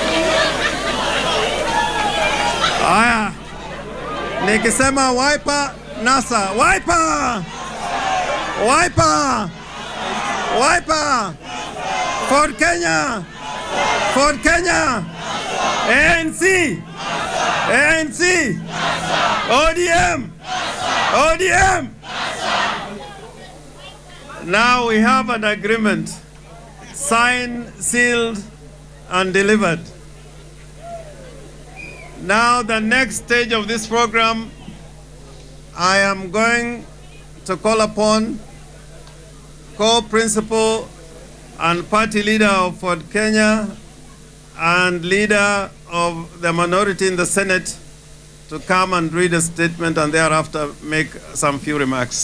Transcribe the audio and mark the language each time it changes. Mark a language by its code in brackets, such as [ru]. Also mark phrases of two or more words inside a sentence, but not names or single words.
[sw] Nikisema Wiper NASA. Wiper! Wiper! Wiper! Ford Kenya! Ford Kenya! ANC! ANC! ODM! ODM! [en] Now we have an agreement, signed, sealed, and delivered. Now the next stage of this program, I am going to call upon co-principal and party leader of Ford Kenya and leader of the minority in the Senate to come and read a statement and thereafter make some few remarks.